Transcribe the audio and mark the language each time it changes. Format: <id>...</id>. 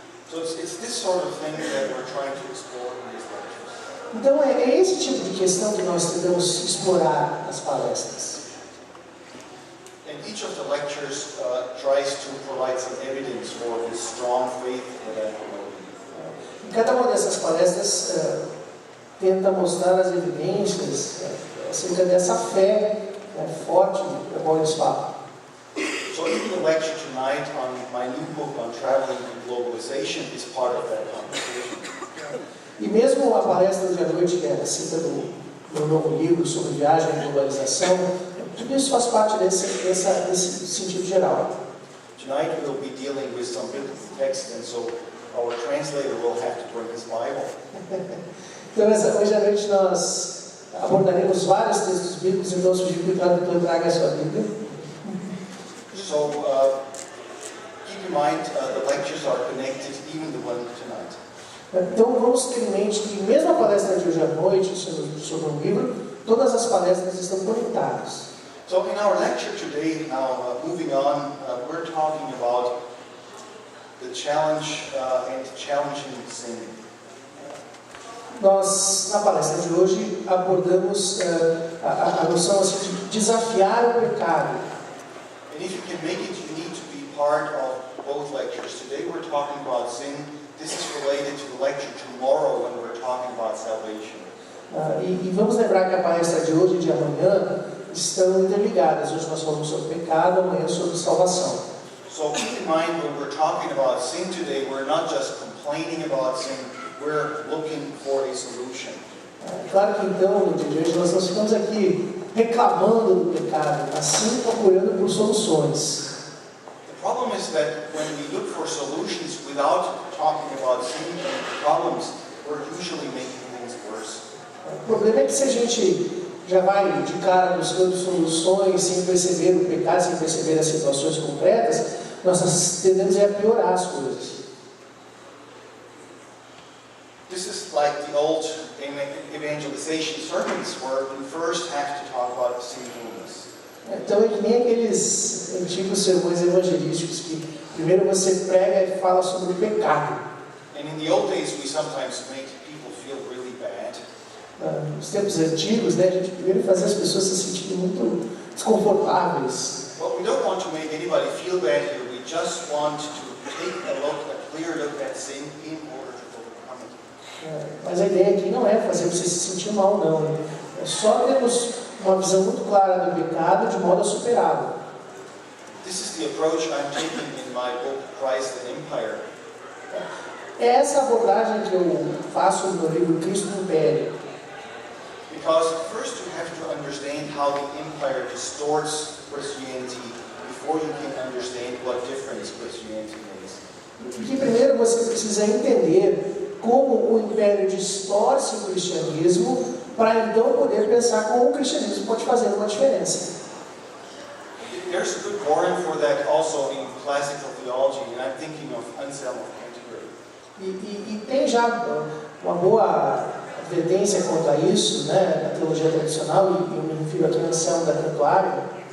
<en>So it's this sort of thing that we're trying to explore in these lectures.</en> <pt>Então é esse tipo de questão que nós tentamos explorar nas palestras.</pt> <en>And each of the lectures tries to provide some evidence for this strong faith that I'm promoting.</en> <pt>Em cada uma dessas palestras tenta mostrar as evidências acerca dessa fé forte da qual eles falam.</pt> <en>So even the lecture tonight on my new book on traveling and globalization is part of that conversation.</en> <pt>E mesmo a palestra de à noite, que é cita do meu novo livro sobre viagem e globalização, tudo isso faz parte desse sentido geral.</pt> <en>Tonight we'll be dealing with some biblical text, and so our translator will have to bring his Bible.</en> <pt>Então hoje à noite nós abordaremos vários textos bíblicos, então sugiro que o tradutor traga a sua Bíblia.</pt> <en>So keep in mind the lectures are connected, even the one tonight.</en> <pt>Então vamos ter em mente que mesmo a palestra de hoje à noite sobre um livro, todas as palestras estão conectadas.</pt> <en>So in our lecture today, now moving on, we're talking about the challenge and challenging sin.</en> <pt>Nós, na palestra de hoje, abordamos a noção assim, de desafiar o pecado.</pt> <en>And if you can make it, you need to be part of both lectures. Today we're talking about sin. This is related to the lecture tomorrow when we're talking about salvation.</en> <pt>E vamos lembrar que a palestra de hoje e de amanhã estão interligadas. Hoje nós falamos sobre pecado, amanhã sobre salvação.</pt> <en>So keep in mind when we're talking about sin today, we're not just complaining about sin, we're looking for a solution.</en> <pt>Claro que então, no dia de hoje, nós não ficamos aqui reclamando do pecado, mas sim procurando por soluções.</pt> <en>The problem is that when we look for solutions without talking about sin and problems, we're usually making things worse.</en> <pt>O problema é que se a gente já vai de cara buscando soluções sem perceber o pecado, sem perceber as situações concretas, nós tendemos a piorar as coisas.</pt> <en>This is like the old evangelization sermons where you first have to talk about sinfulness.</en> <pt>Então é que nem aqueles antigos sermões evangelísticos que primeiro você prega e fala sobre o pecado.</pt> <en>And in the old days we sometimes make people feel really bad.</en> <pt>Nos tempos antigos, né, a gente primeiro fazia as pessoas se sentirem muito desconfortáveis.</pt> <en>Well, we don't want to make anybody feel bad here. We just want to take a clear look at sin in order to overcome it.</en> <pt>Mas a ideia aqui não é fazer você se sentir mal, não. É só termos uma visão muito clara do pecado de modo a superá-lo.</pt> <en>This is the approach I'm taking in my book, Christ and Empire.</en> <pt>É essa abordagem que eu faço no meu livro Cristo no Império.</pt> <en>Because first you have to understand how the empire distorts Christianity before you can understand what difference Christianity makes.</en> <pt>Porque primeiro você precisa entender como o Império distorce o cristianismo para então poder pensar como o cristianismo pode fazer uma diferença.</pt> <en>There's a good warrant for that also in classical theology, and I'm thinking of Anselm of Canterbury.</en> <pt>E tem já uma boa advertência quanto a isso, né, na teologia tradicional, e eu me refiro aqui a Anselmo da Cantuária.</pt>